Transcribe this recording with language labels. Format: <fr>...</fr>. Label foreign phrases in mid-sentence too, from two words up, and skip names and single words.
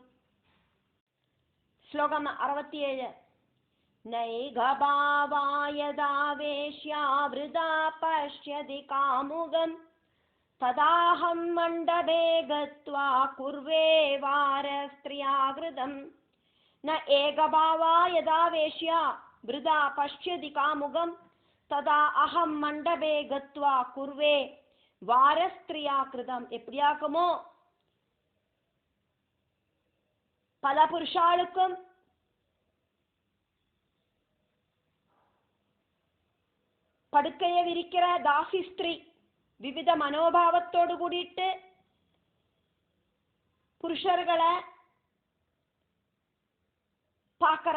<ta>ஸ்லோகம் 67.</ta> <sa>नैकभावा यदा वेश्या वृथा पश्यति कामुकम् तदाहं मण्डपे गत्वा कुर्वे वारस्त्रियाकृतम्. न एकभावा यदा वेश्या वृदा पश्यति कामुगं तदा अहम मंडपे गत्वा कुर्वे वारस्त्रिया कृतम.</sa> <ta>எப்படியாக்குமோ பல புருஷாளுக்கும் படுக்கையை விரிக்கிற தாசி ஸ்திரீ விவித மனோபாவத்தோடு கூடிட்டு புருஷர்களை பார்க்கறா.</ta>